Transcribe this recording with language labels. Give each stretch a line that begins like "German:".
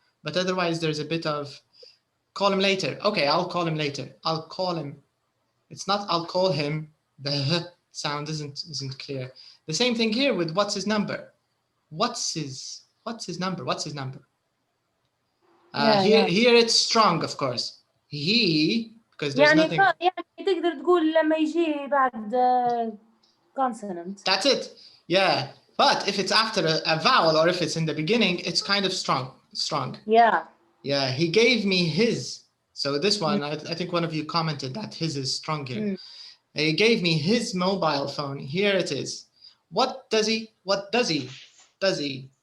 English: But otherwise, there's a bit of call him later. Okay, I'll call him later. I'll call him. It's not I'll call him. sound isn't clear. The same thing here with what's his number. What's his number? What's his number? Here it's strong, of course. He, because there's nothing.
Arabic: يعني تقدر تقول لما يجي بعد consonant.
English: That's it. Yeah. But if it's after a vowel or if it's in the beginning, it's kind of strong. Yeah. Yeah. He gave me his. So this one, I think one of you commented that his is strong here. He gave me his mobile phone. Here it is. What does he? What does he? Does he?